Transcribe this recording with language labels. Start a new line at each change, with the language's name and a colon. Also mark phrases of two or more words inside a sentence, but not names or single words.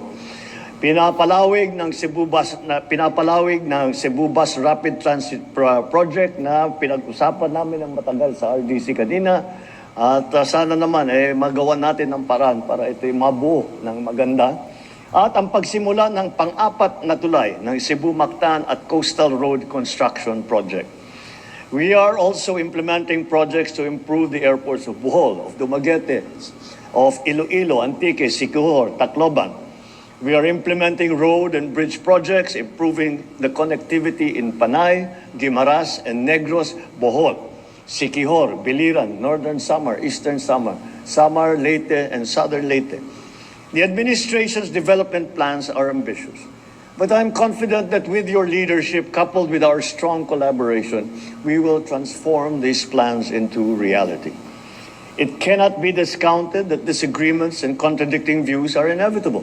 Filipino: Pinapalawig ng Cebu Bus Rapid Transit Project na pinag-usapan namin ng matagal sa RDC kanina. At sana naman magawa natin ng paraan para ito'y mabuo ng maganda. At ang pagsimula ng pang-apat na tulay ng Cebu-Mactan at Coastal Road Construction Project.
English: We are also implementing projects to improve the airports of Bohol, of Dumaguete, of Iloilo, Antique, Siquijor, Tacloban. We are implementing road and bridge projects, improving the connectivity in Panay, Guimaras, and Negros, Bohol, Siquijor, Biliran, Northern Samar, Eastern Samar, Samar, Leyte, and Southern Leyte. The administration's development plans are ambitious, but I'm confident that with your leadership, coupled with our strong collaboration, we will transform these plans into reality. It cannot be discounted that disagreements and contradicting views are inevitable.